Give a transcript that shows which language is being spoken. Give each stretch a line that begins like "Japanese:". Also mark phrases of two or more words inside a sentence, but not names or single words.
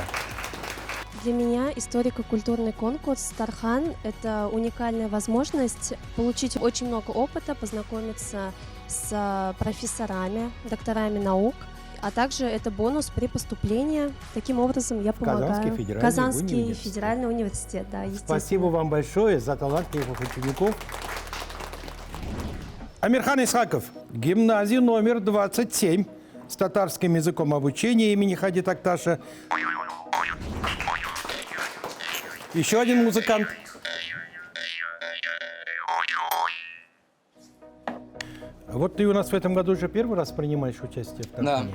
Russian: Для меня историко-культурный конкурс «Тархан» – это уникальная возможность получить очень много опыта, познакомиться с профессорами, докторами наук, а также это бонус при поступлении. Таким образом, я помогаю. Казанский федеральный университет, да, естественно. Спасибо вам большое за талантливых учеников. Амирхан Исхаков, гимназия номер 27 с татарским языком обучения имени Хади Такташа. Еще один музыкант. Вот ты у нас в этом году уже первый раз принимаешь участие в Тархане.